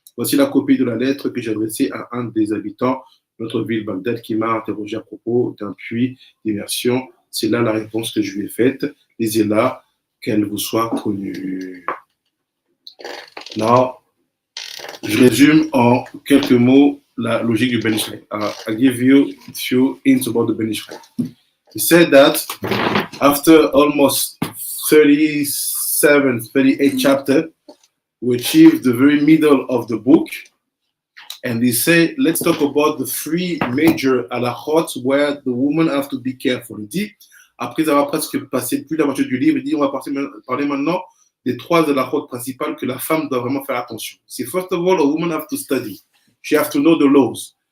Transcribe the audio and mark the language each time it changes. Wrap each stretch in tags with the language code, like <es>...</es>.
<fr>Voici la copie de la lettre que j'ai adressée à un des habitants de notre ville Bagdad qui m'a interrogé à propos d'un puits d'immersion. C'est là la réponse que je lui ai faite. Lisez-la, qu'elle vous soit connue. Now, je résume en quelques mots la logique du Ben Israël.</fr> <en>I'll give you a few hints about the Ben Israël. He said that after almost 38 chapters, we achieved the very middle of the book. And he said, let's talk about the three major halachot where the woman have to be careful.</en> <fr>Il dit, après avoir presque passé plus de la moitié du livre, il dit, on va parler maintenant des trois halachot principales que la femme doit vraiment faire attention.</fr> <en>C'est first of all, a woman have to study. She have to know the laws.</en>